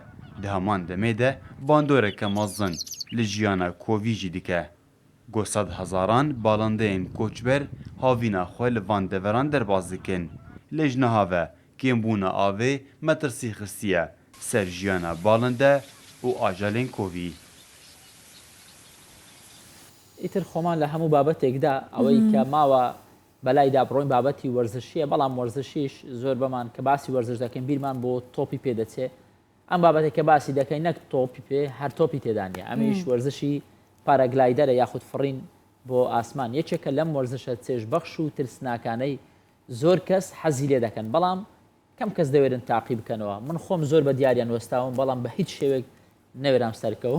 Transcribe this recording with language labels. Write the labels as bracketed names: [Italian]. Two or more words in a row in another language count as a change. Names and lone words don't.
[Kurdish] Di heman demê de bandoreke mezin li jiyana kovî jî dike. Got sed hezaran balindeyên koçber havîna xwe li van deveran derbas dikin. Lê ji niha ve kêmbûna avê metirsî xistiye ser jiyana balinde û ajelên kovî. [Central Kurdish] ئیتر خۆمان لە هەموو بابەتێکدا ئەوەی کە ماوە بەلایدا بڕۆین بابەتی وەرزشیە بەڵام وەرزشیش زۆر بەمان کە باسی وەرزش دەکەین بیرمان بۆ تۆپی پێدەچێت ئەم بابەتێک کە باسی دەکەین نەک تۆپی پێ هەر تۆپی تێدانە ئەمیش وەرزشی پارەگلایدەرە یاخود فڕین بۆ ئاسمان یەکێکە لەم وەرزشە چێژبەخش و ترسناکانەی زۆر کەس حەزی لێ دەکەن بەڵام کەم کەس دەوێرن تاقی بکەنەوە من خۆم زۆر بە دیاریان وەستاوم بەڵام بە هیچ شێوێک نەوێرام سەرکەوم